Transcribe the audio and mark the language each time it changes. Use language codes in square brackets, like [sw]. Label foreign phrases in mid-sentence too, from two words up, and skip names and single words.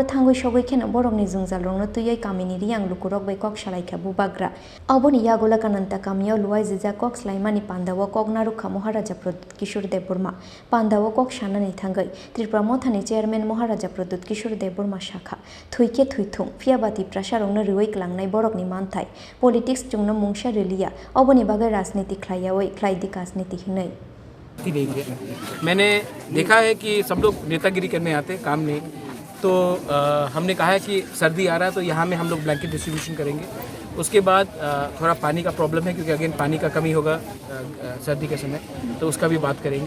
[trp] थांगै सगैखेनो बरकनि जुंजालरंनो तुयै कामिनि रियां लुकुरक बै कक सलाइखा बुबाग्रा अबनि यागुला कानान्ता कामियाव लुवाय जिजा कक सलाइमानि पान्दाव कक नारुखा महाराजा प्रद्युत किशोर देबबर्मा पान्दाव कक सानानै थांगै त्रिपुरा मथानि चेयारमेन महाराजा प्रद्युत किशोर देबबर्मा शाखा थुइखे थुइथुं फियाबाती प्रसारंनो रिवै कलांनाय बरकनि मानथाय पलिटिक्स जुंनो मुंसा रेलिया अबनि बागै राजनीति ख्लाया वै ख्लाइदि कासनीति हिनै [hi] नहीं है। मैंने देखा है कि सब लोग नेतागिरी करने आते हैं, काम नहीं। तो हमने कहा है कि सर्दी आ रहा है तो यहाँ में हम लोग [en] blanket distribution [hi] करेंगे। उसके बाद थोड़ा पानी का प्रॉब्लम है क्योंकि अगेन पानी का कमी होगा सर्दी के समय, तो उसका भी बात करेंगे।